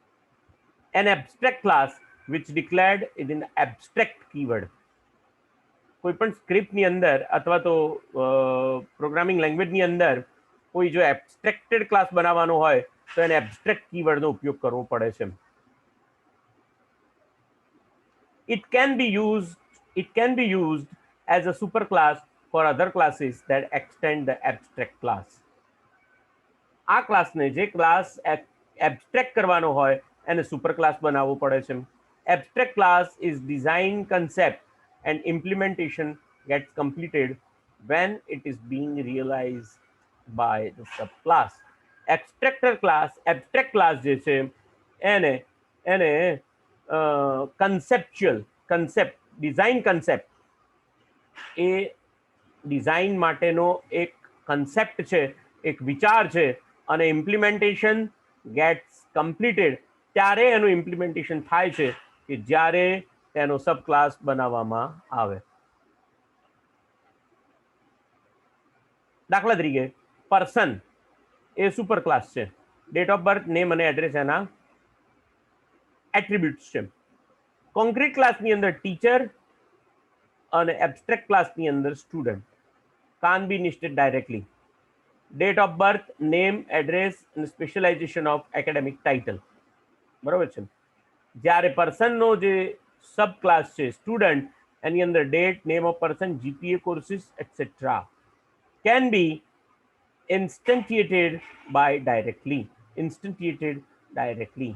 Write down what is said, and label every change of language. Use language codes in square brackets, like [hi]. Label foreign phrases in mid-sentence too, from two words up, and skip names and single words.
[en] An abstract class which declared in an abstract keyword. [gu] કોઈપણ સ્ક્રિપ્ટની અંદર અથવા તો પ્રોગ્રામિંગ લેંગ્વેજની અંદર કોઈ જો [en] abstracted class [gu] બનાવવાનો હોય તો એને એબ્સ્ટ્રેક્ટ કીવર્ડનો ઉપયોગ કરવો પડે છે. [en] It can be used as a superclass for other classes that extend the abstract class. [gu] આ ક્લાસને જે ક્લાસ એબ્સ્ટ્રેક્ટ કરવાનો હોય એને [en] super class [gu] બનાવવો પડે છે. [en] Abstract class is design concept and implementation gets completed when it is being realized by the subclass. Abstract class [gu] જે છે એને [en] concept design concept [gu] એ ડિઝાઇન માટેનો એક કન્સેપ્ટ છે, એક વિચાર છે, અને [en] implementation gets completed [gu] ત્યારે એનું ઇમ્પ્લિમેન્ટેશન થાય છે કે જ્યારે તેનો [en] sub class [gu] બનાવવામાં આવે. દાખલા તરીકે પર્સન એ [en] super class [gu] છે. [en] date of birth, [gu] નેમ અને એડ્રેસ એના એટ્રીબ્યુટ્સ છે. કોન્ક્રીટ ક્લાસની અંદર ટીચર અને એબ્સ્ટ્રેક્ટ ક્લાસની અંદર સ્ટુડન્ટ [en] can't be listed directly. Date of birth, name, address and specialization of academic title. [gu] બરોબર છે. જ્યારે પર્સનનો જે [en] sub class [gu] છે સ્ટુડન્ટ, એની અંદર ડેટ, [en] name of person, [gu] જીપીએ, [en] courses etcetera can be instantiated directly.